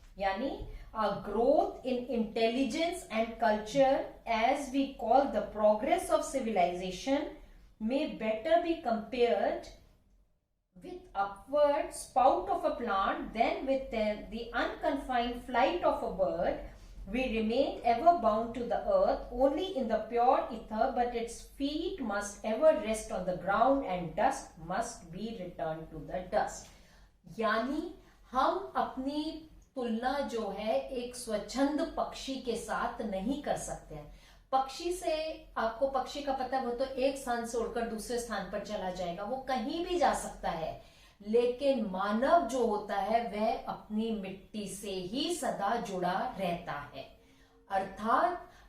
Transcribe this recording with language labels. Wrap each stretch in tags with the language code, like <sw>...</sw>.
<en>यानी growth in intelligence and culture as we call the progress of civilisation may better be compared with upward spout of a plant than with the unconfined flight of a bird. We remain ever bound to the earth only in the pure ether, but its feet must ever rest on the ground and dust must be returned to the dust.</en> <hi>यानी हम अपनी तुलना जो है एक स्वच्छंद पक्षी के साथ नहीं कर सकते हैं। पक्षी से आपको पक्षी का पता है, वो तो एक स्थान से उड़कर दूसरे स्थान पर चला जाएगा, वो कहीं भी जा सकता है, लेकिन मानव जो होता है वह अपनी मिट्टी से ही सदा जुड़ा रहता है। अर्थात</hi>